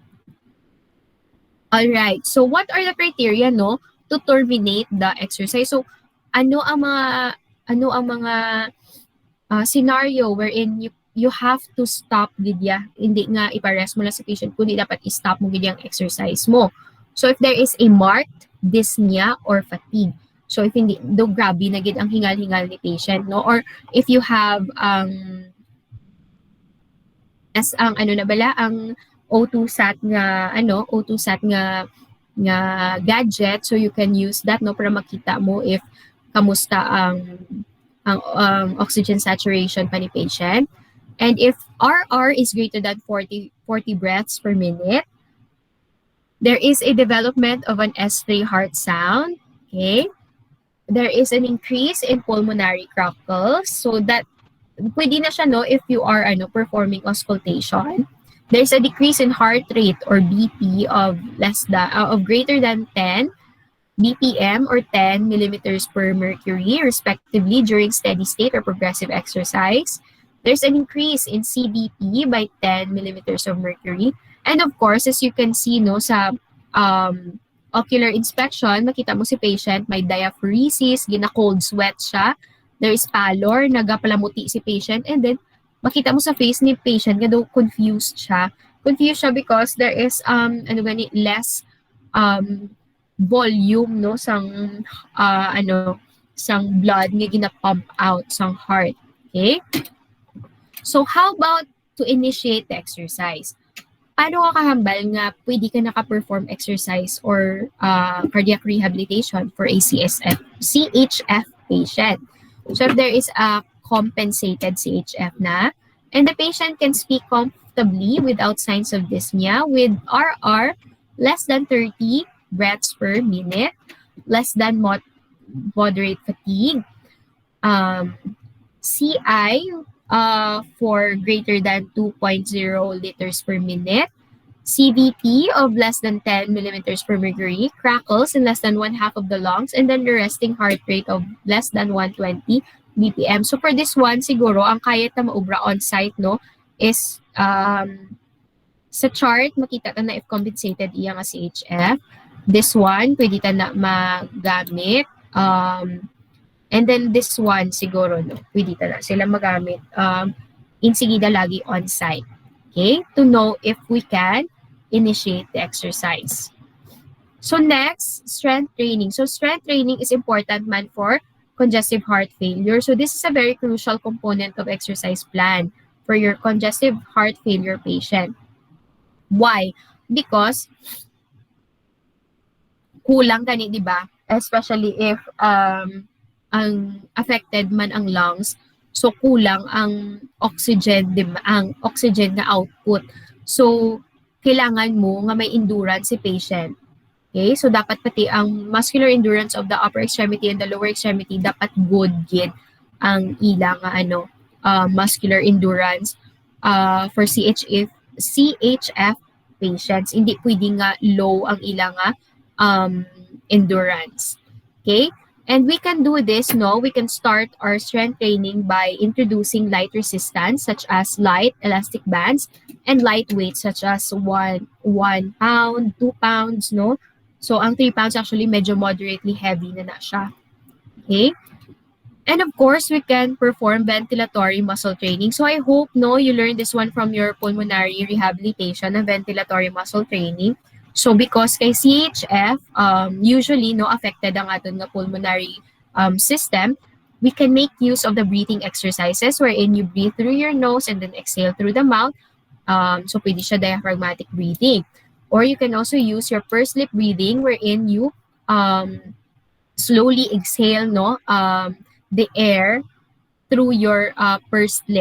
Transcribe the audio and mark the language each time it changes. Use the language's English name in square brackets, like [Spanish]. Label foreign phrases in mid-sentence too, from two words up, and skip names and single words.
[English] Alright. So, what are the criteria to terminate the exercise? So, [Hiligaynon] ano ang mga [English] scenario wherein you have to stop gidya. [Hiligaynon] Hindi nga iparest mo lang sa patient, kundi dapat i-stop mo gidya ang exercise mo. [English] So, if there is a marked dyspnea or fatigue, so if [Hiligaynon] hindi, grabe na gid ang hingal-hingal ni patient, [English] or if you have [Hiligaynon] ang O2 sat nga gadget, [English] so you can use that [Hiligaynon] para makita mo if kamusta ang oxygen saturation pa ni patient. [English] And if RR is greater than 40 breaths per minute, there is a development of an S3 heart sound. Okay? There is an increase in pulmonary crackles. So that [Hiligaynon] pwede na siya [English] if you are performing auscultation. There's a decrease in heart rate or BP of greater than 10 BPM or 10 millimeters per mercury, respectively, during steady state or progressive exercise. There's an increase in CBP by 10 millimeters of mercury. And of course, as you can see sa ocular inspection, [Hiligaynon] makita mo si patient, may diaphoresis, gina-cold sweat siya. [English] There is pallor, [Hiligaynon] nagapalamuti si patient, [English] and then [Hiligaynon] makita mo sa face ni patient, confused siya. [English] Confused siya because there is less volume [Hiligaynon] sang blood nga gina-pump out sang heart. [English] Okay? So how about to initiate the exercise? [Hiligaynon] Paano ka kahambal nga pwede ka naka-perform [English] exercise or cardiac rehabilitation for a CHF patient? So if there is a compensated CHF na, and the patient can speak comfortably without signs of dyspnea with RR less than 30 breaths per minute, less than moderate fatigue, CI for greater than 2.0 liters per minute, CVP of less than 10 millimeters per mercury, crackles in less than 1/2 of the lungs, and then the resting heart rate of less than 120 BPM. So for this one, [Hiligaynon] siguro, ang kaya na maubra on-site, is sa chart, makita ta na if compensated iya nga CHF. [English] This one, [Hiligaynon] pwede ta na magamit. [English] And then this one, [Hiligaynon] siguro, pwede ta na sila magamit. Insigida lagi on-site. Okay? [English] To know if we can initiate the exercise. So next, strength training. So strength training is important for congestive heart failure. So this is a very crucial component of exercise plan for your congestive heart failure patient. Why? [Hiligaynon] Because kulang gani, di ba? Especially if ang affected man ang lungs, so kulang ang oxygen, di ba? Ang oxygen na output. So kailangan mo nga may endurance si patient. [English] Okay, so [Hiligaynon] dapat pati ang [English] muscular endurance of the upper extremity and the lower extremity [Hiligaynon] dapat good gid ang ilang [English] muscular endurance for CHF patients. [Hiligaynon] Hindi pwede nga low ang ilang endurance. [English] Okay? And we can do this, no? We can start our strength training by introducing light resistance such as light elastic bands and light weights such as 1 pound, 2 pounds, no? So, [Hiligaynon] ang 3 pounds actually medyo [English] moderately heavy [Hiligaynon] na siya. [English] Okay? And of course, we can perform ventilatory muscle training. So I hope you learned this one from your pulmonary rehabilitation na ventilatory muscle training. So because kay CHF, usually affected [Hiligaynon] ang aton nga [English] pulmonary system, we can make use of the breathing exercises wherein you breathe through your nose and then exhale through the mouth. [Hiligaynon] So pwede siya [English] diaphragmatic breathing. Or you can also use your pursed lip breathing wherein you slowly exhale the air through your pursed lip.